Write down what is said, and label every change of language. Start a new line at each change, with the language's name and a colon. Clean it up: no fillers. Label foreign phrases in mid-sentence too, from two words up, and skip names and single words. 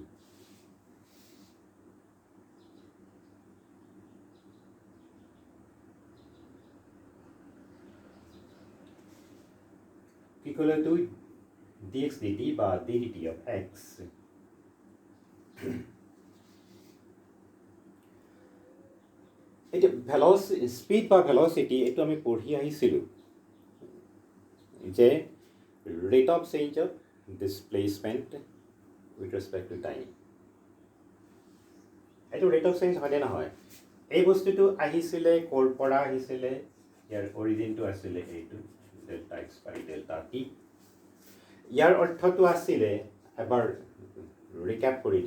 Assamese: কি ক'লে তো dx dt বা
English: ddt of x
Assamese: এটা
English: velocity speed
Assamese: বা velocity এইটো আমি পঢ়ি আহিছিলোঁ যে
English: rate of change of displacement with respect to time
Assamese: এইটো
English: rate of change
Assamese: হয়নে নহয় এই বস্তুটো আহিছিলে ক'ৰ পৰা আহিছিলে ইয়াৰ অৰিজিনটো আছিলে এইটো
English: delta x by delta t
Assamese: ইয়াৰ অৰ্থটো আছিলে এবাৰ ৰিক্যাপ কৰি